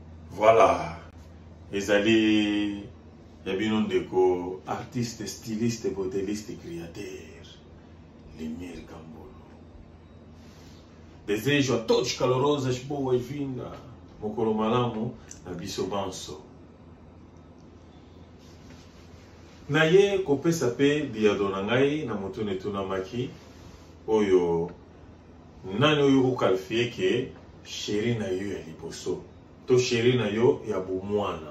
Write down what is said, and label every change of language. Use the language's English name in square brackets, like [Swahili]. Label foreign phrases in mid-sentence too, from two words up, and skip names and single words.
[Lingala] Voilà, ezali yabino ndeko [French] artiste, styliste, modéliste, créateur, [Lingala] Lemir Kambolo. [Portuguese] Desejo a todos calorosas boas-vindas, [Lingala] mokolo malamu na biso banso. Na ye kopesa pe biado na ngai na moto netunamaki oyo nani oyo kokalifie ke chéri na yo ya liboso to chéri na yo ya bomwana.